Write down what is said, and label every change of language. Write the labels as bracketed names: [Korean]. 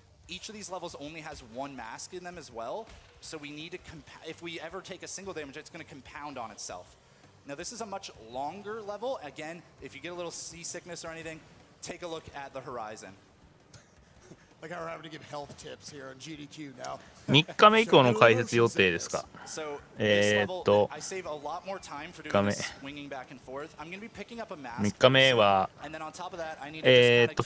[English] Each of these levels only has 1 mask in them as well, so we need to if we ever take a single damage, it's going to compound on itself. Now this is a much longer level. Again, if you get a little seasickness or anything, take a look at the horizon. Like how we're having to give health tips here on GDQ now. [Japanese] 3日目以降の解説予定ですか。 [English] So this level, [Japanese] 3 [English] I save a lot more time for doing this swinging back and forth. I'm going to be picking up a mask. [Japanese] 日目は [English] And then on top of that, I need to just kind of